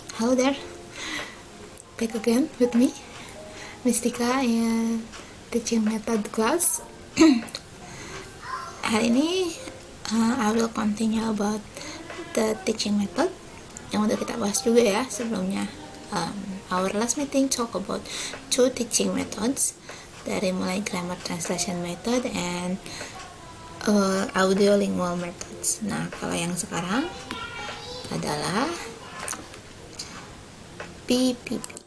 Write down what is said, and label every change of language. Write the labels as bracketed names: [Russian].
[English] Hello there, back again with me, Mistika, in teaching method class. [Indonesian] Hari ini [English] I will continue about the teaching method [Indonesian] yang udah kita bahas juga ya sebelumnya. [English] Our last meeting talk about two teaching methods, [Indonesian] dari mulai [English] grammar translation method and audiolingual methods. [Indonesian] Nah, kalau yang sekarang adalah PPP.